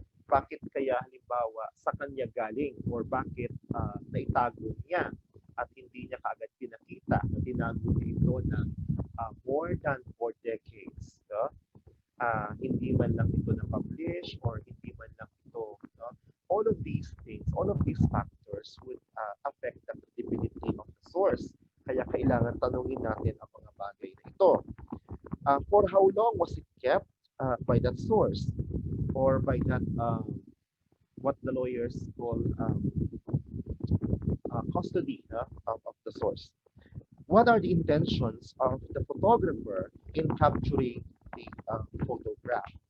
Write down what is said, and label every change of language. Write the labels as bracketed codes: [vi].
[tl] Bakit kaya halimbawa sa kanya galing or bakit naitago niya at hindi niya kaagad pinakita na tinago niya ito ng [en] more than 4 decades. [tl] No? Hindi man lang ito na-publish or hindi man lang ito. No? [en] All of these things, all of these factors would affect the credibility of the source. [tl] Kaya kailangan tanungin natin ang mga bagay na ito. [en] For how long was it kept by that source or by that what the lawyers call custody of the source? What are the intentions of the photographer in capturing the photograph?